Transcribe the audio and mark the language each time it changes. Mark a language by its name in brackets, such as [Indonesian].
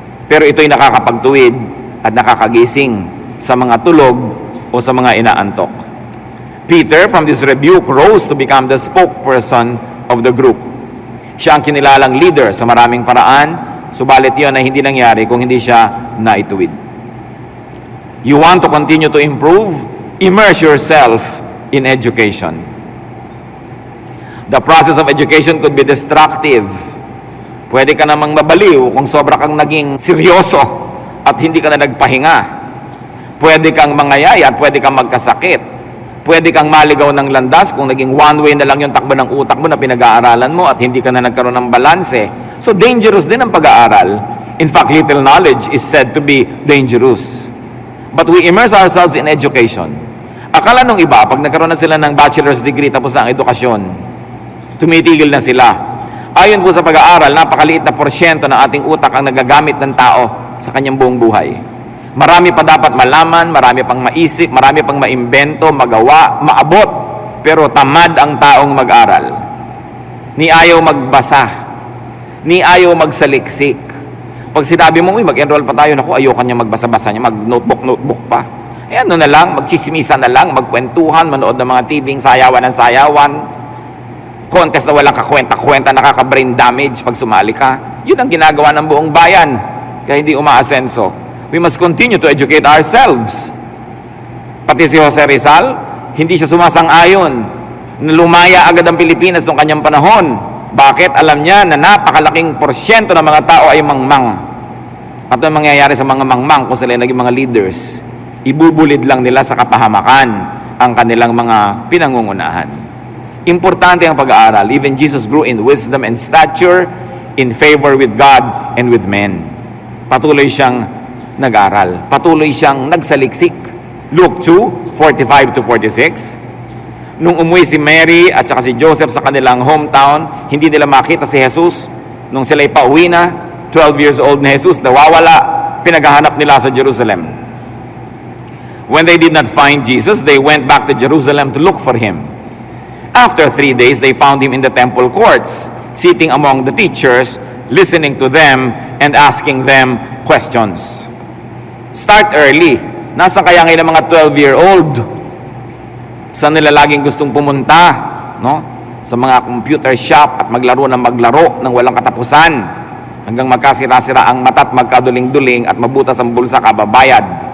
[Filipino] Pero ito'y nakakapagtuwid at nakakagising sa mga tulog o sa mga inaantok. [English] Peter, from this rebuke, rose to become the spokesperson of the group. [Filipino] Siya ang kinilalang leader sa maraming paraan, subalit yun ay hindi nangyari kung hindi siya naituwid. [English] You want to continue to improve? Immerse yourself in education. The process of education could be destructive. [Filipino] Pwede ka namang mabaliw kung sobra kang naging seryoso at hindi ka na nagpahinga. Pwede kang mangayaya at pwede kang magkasakit. Pwede kang maligaw ng landas kung naging one way na lang yung takbo ng utak mo na pinag-aaralan mo at hindi ka na nagkaroon ng balanse. So dangerous din ang pag-aaral. [English] In fact, little knowledge is said to be dangerous. But we immerse ourselves in education. [Filipino] Akala nung iba, pag nagkaroon na sila ng bachelor's degree tapos ang edukasyon, tumitigil na sila. Ayon po sa pag-aaral, napakaliit na porsyento ng ating utak ang nagagamit ng tao sa kanyang buong buhay. Marami pa dapat malaman, marami pang maisip, marami pang maimbento, magawa, maabot. Pero tamad ang taong mag-aral. Ni ayaw magbasa. Ni ayaw magsaliksik. Pag sinabi mo, mag-enroll pa tayo, naku, ayoko niya magbasa-basa niya, mag-notebook pa. Eh ano na lang, magchismisa na lang, magkwentuhan, manood ng mga tibing, sayawan ng sayawan, contest na walang kakwenta-kwenta, nakaka-brain damage pag sumali ka. Yun ang ginagawa ng buong bayan, kaya hindi umaasenso. [English] We must continue to educate ourselves. [Filipino] Pati si Jose Rizal, hindi siya sumasang-ayon na lumaya agad ang Pilipinas noong kanyang panahon. Bakit? Alam niya na napakalaking porsyento ng mga tao ay mangmang. At ang mangyayari sa mga mangmang kung sila ay naging mga leaders, ibubulid lang nila sa kapahamakan ang kanilang mga pinangungunahan. Importante ang pag-aaral. [English] Even Jesus grew in wisdom and stature, in favor with God and with men. [Filipino] Patuloy siyang nag-aral. Patuloy siyang nagsaliksik. Luke 2:45-46. Nung umuwi si Mary at saka si Joseph sa kanilang hometown, hindi nila makita si Jesus. Nung sila'y pauwi na, 12 years old na Jesus, nawawala. Pinaghahanap nila sa Jerusalem. [English] When they did not find Jesus, they went back to Jerusalem to look for him. After 3 days, they found him in the temple courts, sitting among the teachers, listening to them and asking them questions. Start early. [Filipino] Nasaan kaya ngayon ang mga 12-year-old? Saan nila laging gustong pumunta? No? Sa mga computer shop at maglaro ng walang katapusan. Hanggang magkasira-sira ang mata at magkaduling-duling at mabutas ang bulsa kababayad.